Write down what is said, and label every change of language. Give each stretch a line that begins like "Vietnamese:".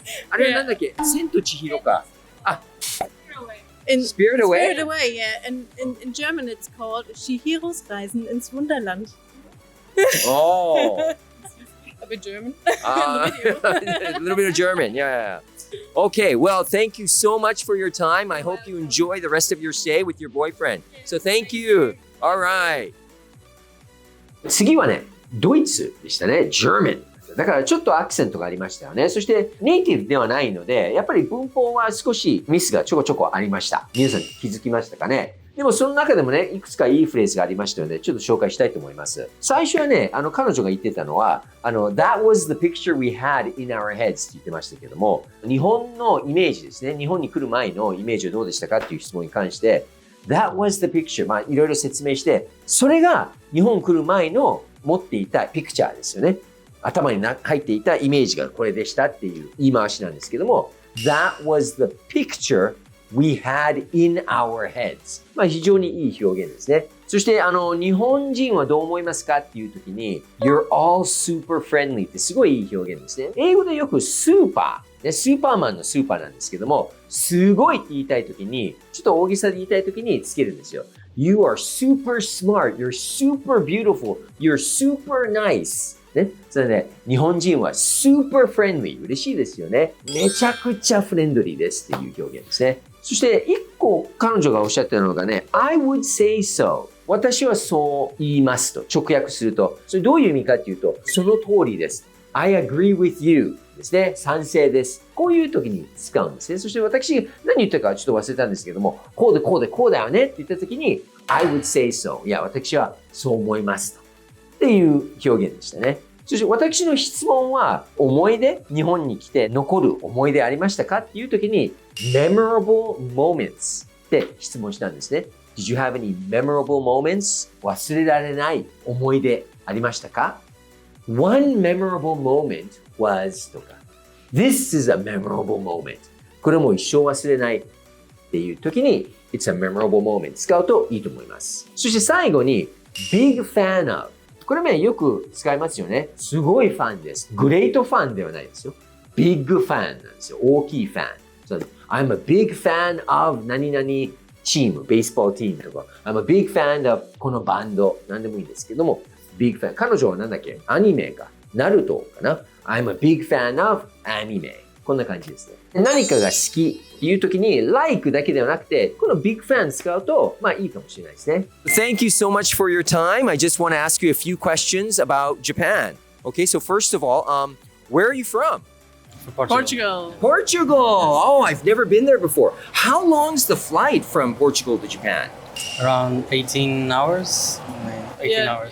Japanese: あれなんだっけ千と千尋か。
English: In Spirit Away? Spirit Away, yeah. And in German it's called Chihiros Reisen ins Wunderland. Oh. A bit German. A little bit of German, yeah. Okay, well, thank you so much for your time. I hope you enjoy the rest of your stay with your boyfriend. So thank you. All right.
Japanese: 次はね、ドイツでしたね。
English: German。
Japanese: だからちょっとアクセントがありましたよね。そしてネイティブではないので、やっぱり文法は少しミスがちょこちょこありました。皆さん気づきましたかね？でもその中でもね、いくつかいいフレーズがありましたので、ちょっと紹介したいと思います。最初はね、彼女が言ってたのは、
English: That was the picture we had in our heads
Japanese: って言ってましたけども、日本のイメージですね。日本に来る前のイメージはどうでしたかっていう質問に関して、
English: That was the picture。
Japanese: いろいろ説明して、それが日本来る前の持っていたピクチャーですよね。頭に入っていたイメージがこれでしたっていう言い回しなんですけども、
English: That was the picture we had in our heads。
Japanese: 非常にいい表現ですね。そして、日本人はどう思いますかっていう時に、
English: You're all super friendly
Japanese: ってすごいいい表現ですね。英語でよくスーパー、ね、スーパーマンのスーパーなんですけども、すごいって言いたい時に、ちょっと大げさで言いたい時につけるんですよ。
English: You are super smart, you're super beautiful, you're super nice.
Japanese: ね。それで、日本人は
English: super friendly。
Japanese: 嬉しいですよね。めちゃくちゃフレンドリーですっていう表現ですね。そして、一個彼女がおっしゃってたのがね、
English: I would say so。
Japanese: 私はそう言いますと直訳すると、それどういう意味かっていうと、その通りです。
English: I agree with you
Japanese: ですね。賛成です。こういう時に使うんですね。そして私何言ったかちょっと忘れたんですけども、こうでこうでこうだよねって言った時に、
English: I would say so。
Japanese: いや、私はそう思いますと。っていう表現でしたね。そして私の質問は、思い出、日本に来て残る思い出ありましたかっていう時に、
English: memorable moments
Japanese: って質問したんですね。
English: Did you have any memorable moments?
Japanese: 忘れられない思い出ありましたか？
English: One memorable moment was
Japanese: とか
English: This is a memorable moment
Japanese: これも一生忘れないっていう時に
English: It's a memorable moment
Japanese: 使うといいと思います。そして最後に
English: Big fan of
Japanese: これねよく使いますよね。すごいファンです。グレートファンではないですよ。
English: Big fan
Japanese: なんですよ。大きいファン。
English: So, I'm a big fan of
Japanese: 何々チーム、ベースボールチームとか、
English: I'm a big fan of
Japanese: このバンド、なんでもいいんですけども、
English: big fan。
Japanese: 彼女はなんだっけ？アニメか。ナルトかな？
English: I'm a big fan of アニメ。
Japanese: こんな感じですね。何かが好きっていう時に、like だけではなくて、この
English: big fan
Japanese: 使うと、まあいいかもしれないですね。
English: Thank you so much for your time. I just want to ask you a few questions about Japan. Okay, so first of all, where are you from? Portugal. Portugal. Oh, I've never been there before. How long's the flight from Portugal to Japan? Around 18 hours. 18 hours.